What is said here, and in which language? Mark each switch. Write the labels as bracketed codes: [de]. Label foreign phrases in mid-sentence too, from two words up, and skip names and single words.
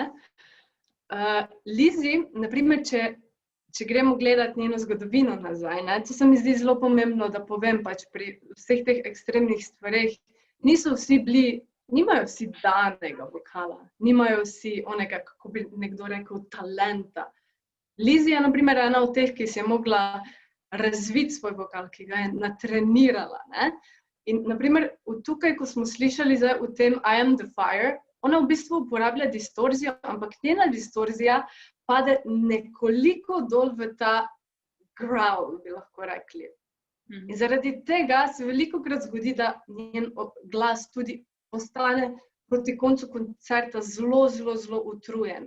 [sl] Lizzy, na primer, če gremo gledati njeno zgodovino nazaj, ne, to se mi zdi zelo pomembno, da povem pač pri vseh teh ekstremnih stvareh, nimajo vsi danega vokala, nimajo vsi onega, kako bi nekdo rekel, talenta. Lizzy je, na primer, ena od teh, ki si je mogla razviti svoj vokal, ki ga je natrenirala, ne? In, na primer, tukaj, ko smo slišali zdaj v tem I am the fire, ona v bistvu uporablja distorzijo, ampak njena distorzija pade nekoliko dol v ta growl, bi lahko rekli. In zaradi tega se velikokrat zgodi, da njen glas tudi postane proti koncu koncerta zelo, zelo, zelo utrujen.